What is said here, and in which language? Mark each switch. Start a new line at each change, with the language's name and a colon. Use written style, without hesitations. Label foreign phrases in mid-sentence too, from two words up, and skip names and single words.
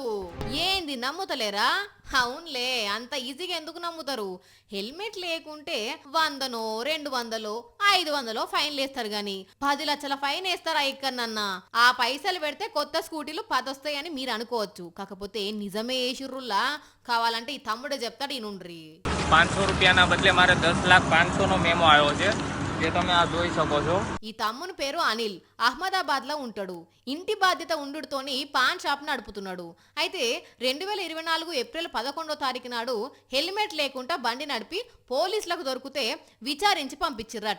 Telugu: ఏంది నమ్ముతలేరా? అవునులే, అంత ఈజీగా ఎందుకు నమ్ముతారు? హెల్మెట్ లేకుంటే 100నో 200 500 ఫైన్లు వేస్తారు గాని 10 లక్షల ఫైన్ వేస్తారా ఇక్కడన్నా? ఆ పైసలు పెడితే కొత్త స్కూటీలు 10 వస్తాయని మీరు అనుకోవచ్చు, కాకపోతే నిజమే వేసిర్రుల్లా. కావాలంటే ఈ తమ్ముడే చెప్తాడు ఈనుండ్రి.
Gujarati: 500 રૂપિયાના બદલે મારે 10,05,000નો મેમો આવ્યો છે.
Telugu: ఈ తమ్ముని పేరు అనిల్, అహ్మదాబాద్ లో ఉంటాడు. ఇంటి బాధ్యత ఉండుతోని పాన్ షాప్ నడుపుతున్నాడు. అయితే 2024 ఏప్రిల్ 11వ తారీఖు నాడు హెల్మెట్ లేకుండా బండి నడిపి పోలీసులకు దొరికితే విచారించి పంపించిర్రట.